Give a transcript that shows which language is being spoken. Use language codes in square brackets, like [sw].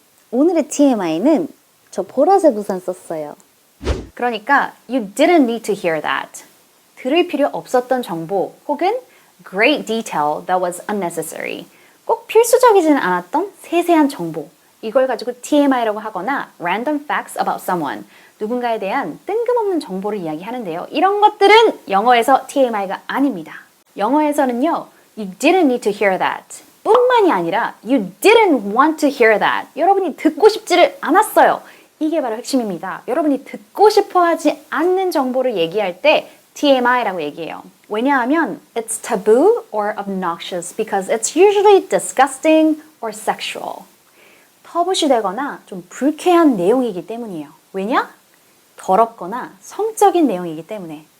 [ko] 오늘의 TMI는 저 보라색 우산 썼어요. 그러니까 [en] you didn't need to hear that. [ko] 들을 필요 없었던 정보 혹은 [en] great detail that was unnecessary. [ko] 꼭 필수적이지는 않았던 세세한 정보. 이걸 가지고 TMI라고 하거나 [en] random facts about someone. [ko] 누군가에 대한 뜬금없는 정보를 이야기하는데요. 이런 것들은 영어에서 TMI가 아닙니다. 영어에서는요, [en] you didn't need to hear that. [ko] 뿐만이 아니라 [en] you didn't want to hear that. [ko] 여러분이 듣고 싶지를 않았어요. 이게 바로 핵심입니다. 여러분이 듣고 싶어 하지 않는 정보를 얘기할 때 TMI라고 얘기해요. 왜냐하면 [en] it's taboo or obnoxious because it's usually disgusting or sexual. [ko] 터부시되거나 좀 불쾌한 내용이기 때문이에요. 왜냐? 더럽거나 성적인 내용이기 때문에.